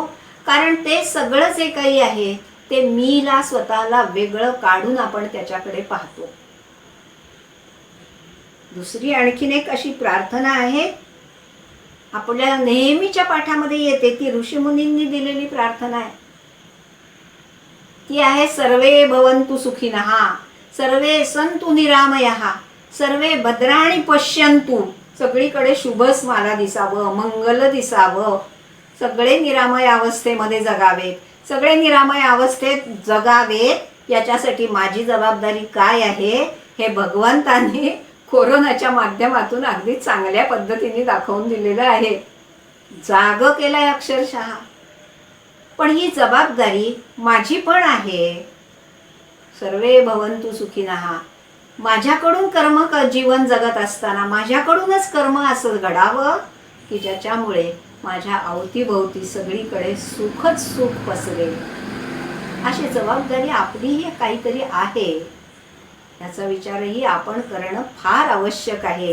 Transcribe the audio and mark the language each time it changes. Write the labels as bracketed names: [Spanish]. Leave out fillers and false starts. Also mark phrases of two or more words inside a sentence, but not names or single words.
[Marathi] कारण ते सगळं जे काही आहे ते मीला, स्वतःला वेगळं काढून आपण त्याच्याकडे पाहतो. दुसरी आणखीन एक अशी प्रार्थना आहे, आपल्या नेहमीच्या पाठामध्ये येते, ती ऋषीमुनींनी दिलेली प्रार्थना आहे. ती आहे, [Sanskrit] सर्वे भवन्तु सुखिनः, सर्वे सन्तु निरामयः, सर्वे भद्राणि पश्यन्तु. [Marathi] सगळीकडे शुभच मला दिसावं, मंगल दिसावं, सगळे निरामय अवस्थेमध्ये जगावेत, सगळे निरामय अवस्थेत जगावेत. याच्यासाठी माझी जबाबदारी काय आहे हे भगवंताने कोरोनाच्या माध्यमातून अगदी चांगल्या पद्धतीने दाखवून दिलेलं आहे. जाग केलंय अक्षरशः. पण ही जबाबदारी माझी पण आहे. [Sanskrit] सर्वे भवन्तु सुखिनः. [Marathi] माझ्याकडून जीवन जगत असताना माझ्याकडूनच कर्म असं घडावं की ज्याच्यामुळे माझ्या अवतीभोवती सगळीकडे सुखच सुख पसरेल. अशी जबाबदारी आपलीही काहीतरी आहे, याचा विचारही आपण करणं फार आवश्यक आहे.